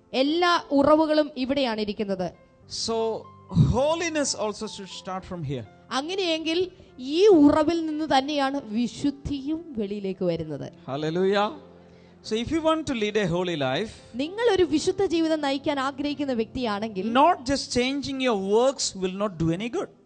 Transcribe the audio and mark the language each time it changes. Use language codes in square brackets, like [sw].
[ml] എല്ലാ ഉറവുകളും ഇവിടെയാണ് ഇരിക്കുന്നത്. [en] So holiness also should start from here. [ml] അങ്ങനെയെങ്കിൽ ഈ ഉറവിൽ നിന്ന് തന്നെയാണ് വിശുദ്ധിയും വെളിയിലേക്ക് വരുന്നത്. [en] Hallelujah. So if you want to lead a holy life, [ml] നിങ്ങൾ ഒരു വിശുദ്ധ ജീവിതം നയിക്കാൻ ആഗ്രഹിക്കുന്ന വ്യക്തിയാണെങ്കിൽ [en] not just changing your works will not do any good.